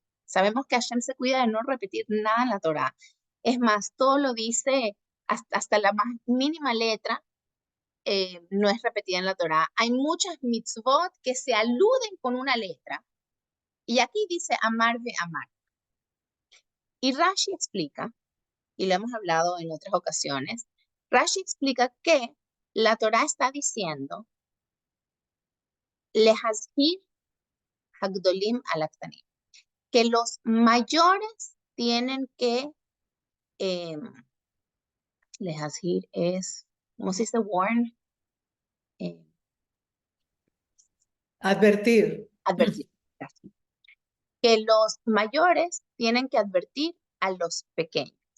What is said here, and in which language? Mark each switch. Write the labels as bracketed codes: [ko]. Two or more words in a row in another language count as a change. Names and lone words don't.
[es] Sabemos que Hashem se cuida de no repetir nada en la Torá. Es más, todo lo dice hasta la más mínima letra, no es repetida en la Torá. Hay muchas mitzvot que se aluden con una letra. Y aquí dice [he] אמר ואמר. [es] Y Rashi explica, y lo hemos hablado en otras ocasiones, Rashi explica que la Torá está diciendo [he] להזהיר הגדולים על הקטנים, [es] que los mayores tienen que, eh, lehazhir es, ¿cómo se dice? [en] Warn, eh, [es] Advertir. advertir. Que los mayores tienen que advertir a los pequeños.